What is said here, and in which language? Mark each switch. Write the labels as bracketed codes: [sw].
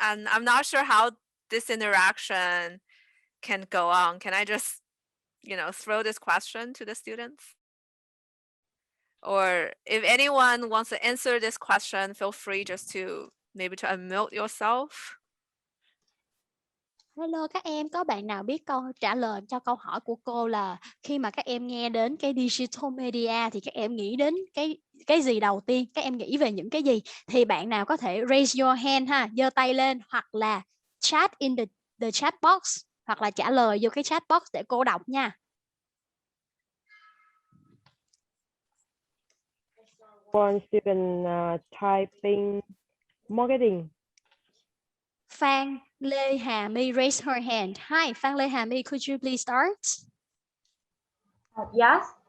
[en] And I'm not sure how this interaction can go on. Can I just, throw this question to the students? Or if anyone wants to answer this question, feel free just to maybe to unmute yourself. [vi] Hello các em, có bạn nào biết trả lời cho câu hỏi của cô là khi mà các em nghe đến cái digital media thì các em nghĩ đến cái gì đầu tiên? Các em nghĩ về những cái gì? Thì bạn nào có thể [en] raise your hand [vi] ha, giơ tay lên hoặc là [en] chat in the chat box [vi] hoặc là trả lời vô cái chat box để cô đọc nha. [en] One student typing marketing. Phan Lê Hà My raise her hand. Hi, Phan Lê Hà My, could you please start? Yes.